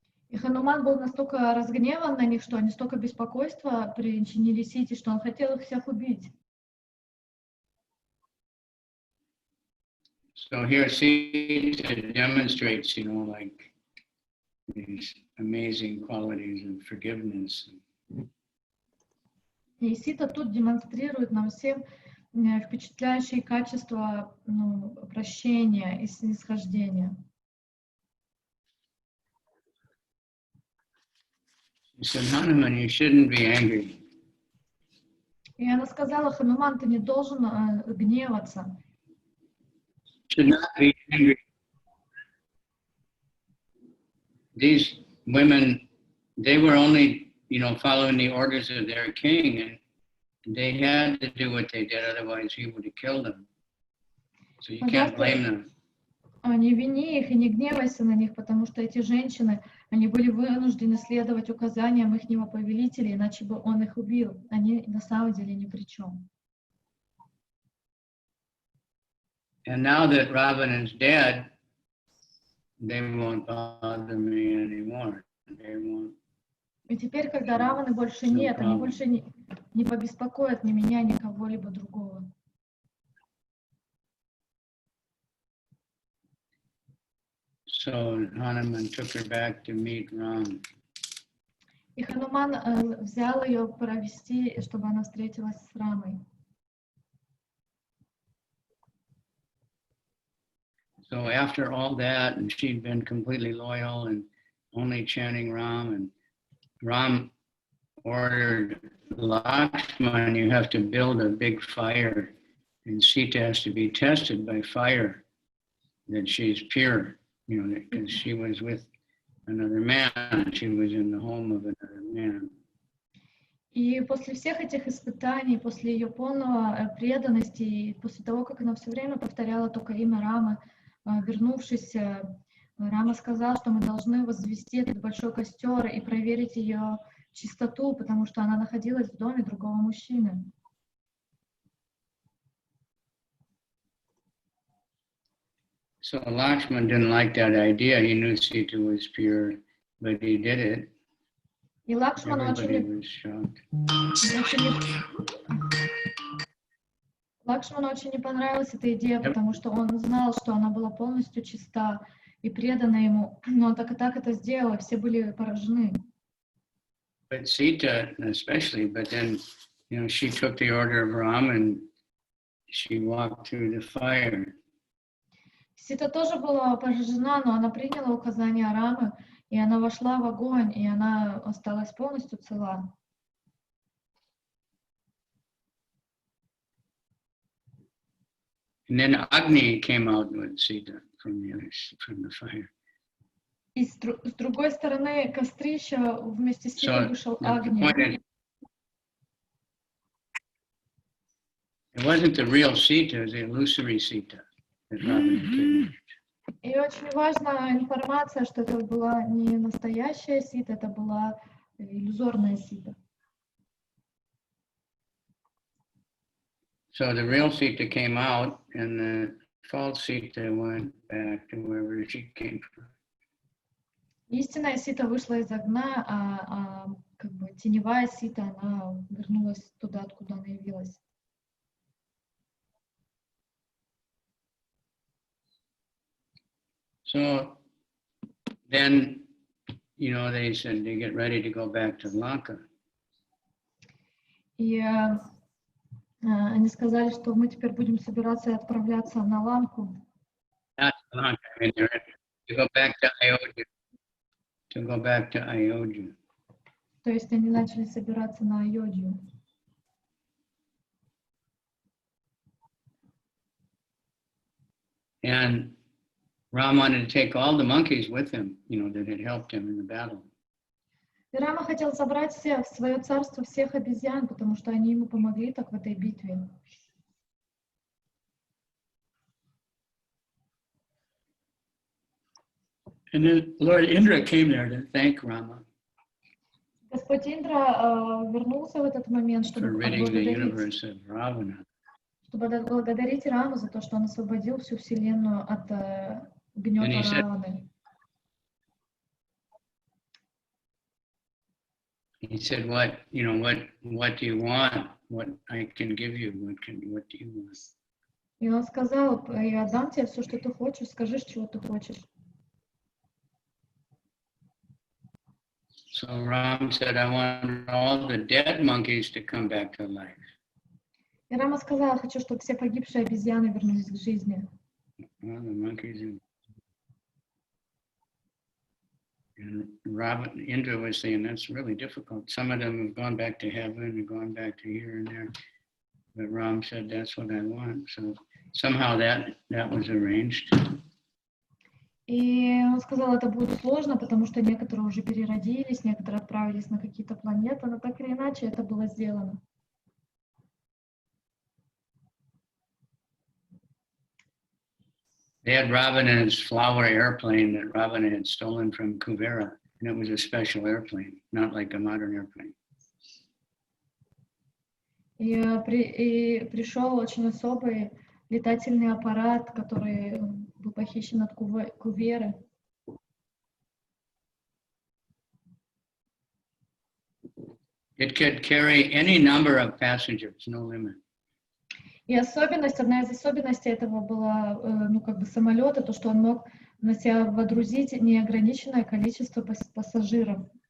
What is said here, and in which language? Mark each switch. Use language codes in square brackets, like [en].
[ru] И Хануман был настолько разгневан на них, что они столько беспокойства причинили Сите, что он хотел их всех убить. [en] So here Sita demonstrates, like these amazing qualities of forgiveness. [ru] И Сита тут демонстрирует нам всем впечатляющие качества прощения и снисхождения. [en] He said, Hanuman, you shouldn't be angry. [ru] И она сказала: Хануман, ты не должен гневаться. [en] Should not be angry. These women, they were only, following the orders of their king, and they had to do what they did, otherwise he would have killed them. So you can't blame them. [ru] Не вини их и не гневайся на них, потому что эти женщины, они были вынуждены следовать указаниям ихнего повелителя, иначе бы он их убил. Они на самом деле ни при чем. [en] And now that Ravana is dead, they won't bother me anymore. They won't. [ru] И теперь, когда Раваны больше нет, они больше не побеспокоят ни меня, ни кого-либо другого. [en] So Hanuman took her back to meet Ram. [ru] И Хануман взял ее провести, чтобы она встретилась с Рамой. [en] So after all that, and she'd been completely loyal and only chanting Ram, and Ram ordered Lakshman, you have to build a big fire, and Sita has to be tested by fire that she's pure, because she was with another man, she was in the home of another man. [ru] И после всех этих испытаний, после ее полного преданности, и после того, как она все время повторяла только имя Рамы, вернувшись, Рама сказал, что мы должны возвести этот большой костер и проверить ее чистоту, потому что она находилась в доме другого мужчины. [en] So Lakshman didn't like that idea. He knew Sita was pure, but he did it. [ru] И Лакшману [en] Everybody [ru] очень, [en] was shocked. [ru] Лакшману очень не понравилась эта идея, потому что он знал, что она была полностью чиста и предана ему. Но он так и так это сделал, и все были поражены. [en] But Sita, especially, but then, she took the order of Ram and she walked through the fire. [ru] Сита тоже была поражена, но она приняла указания Рамы, и она вошла в огонь, и она осталась полностью цела. [en] And then Agni came out with Sita from the fire. [ru] И с другой стороны кострища вместе с Ситой [en] So [ru] вышел [en] the [ru] Агни. [en] point is, it wasn't the real Sita, it was the illusory Sita that Ravana kidnapped. [ru] И очень важная информация, что это была не настоящая Сита, это была иллюзорная Сита. [en] So the real Sita came out, and the false Sita went back to wherever she came from. [ru] Истинная Сита вышла из огня, а как бы теневая Сита, она вернулась туда, откуда она явилась. [en] So then, they said they get ready to go back to Lanka. [ru] И они сказали, что мы теперь будем собираться и отправляться на Ланку. [en] Not Lanka, I mean, they're to go back to Ayodhya. To go back to Ayodhya. [ru] То есть они начали собираться на Айодью. [en] And Ram wanted to take all the monkeys with him, that had helped him in the battle. [ru] И Рама хотел собрать в свое царство всех обезьян, потому что они ему помогли так в этой битве. [en] And then Lord Indra came there to thank Rama [ru] Господь Индра вернулся в этот момент, [en] for [ru] чтобы [en] ridding the [ru] отблагодарить, [en] universe of Ravana. [ru] чтобы отблагодарить Раму за то, что он освободил всю вселенную от гнета Раваны. [en] He said, what do you want? What I can give you? What do you want? [ru] И он сказал: я отдам тебе все, что ты хочешь, скажи, чего ты хочешь. [en] So Ram said, I want all the dead monkeys to come back to life. [ru] И Рама сказал: я хочу, чтобы все погибшие обезьяны вернулись к жизни. [en] Well, the monkeys and Indra was saying that's really difficult. Some of them have gone back to heaven and gone back to here and there. But Ram said, that's what I want. So somehow that was arranged. [ru] И он сказал, это будет сложно, потому что некоторые уже переродились, некоторые отправились на какие-то планеты, но так или иначе это было сделано. [en] They had Ravana's flower airplane that Ravana had stolen from Kuvera, and it was a special airplane, not like a modern airplane. [ru] И пришел очень особый летательный аппарат, который был похищен от Куверы. [en] It could carry any number of passengers, no limit. [ru] И одна из особенностей этого была, самолета, то, что он мог на себя водрузить неограниченное количество пассажиров.